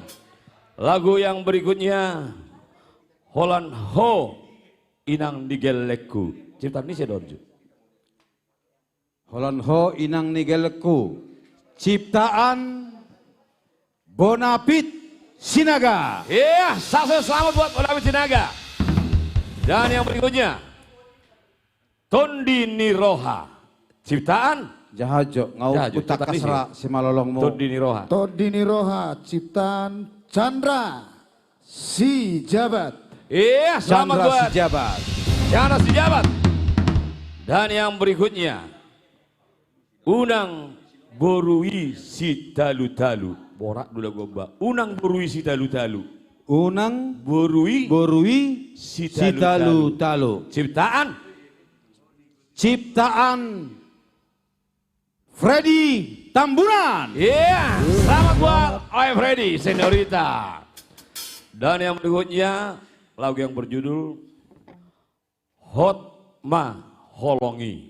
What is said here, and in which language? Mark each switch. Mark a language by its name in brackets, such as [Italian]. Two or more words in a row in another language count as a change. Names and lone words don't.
[Indonesian] Lagu yang berikutnya Holland Ho Inang Nigeleku. Ciptaan ini saya donju. Holland Ho Inang Nigeleku. Ciptaan Bonapit Sinaga. Iya, selamat buat Bonapit Sinaga. Dan yang berikutnya Tondi Niroha. Ciptaan Jahajo Ngau Utak Kasra Simalolongmu. Tondi Niroha. Tondi Niroha, ciptaan Chandra Si Jabat. Iya, selamat Chandra buat Sijabat. Chandra Sijabat. Dan yang berikutnya Unang Borui Sitalu-talu. Borak dulu gomba. Unang Borui Sitalu-talu. Unang Borui Sitalu-talu. Ciptaan Freddy Tambunan. Iya, selamat buat Oi Freddy Senorita. Dan yang berikutnya lagu yang berjudul Hotma Holongi.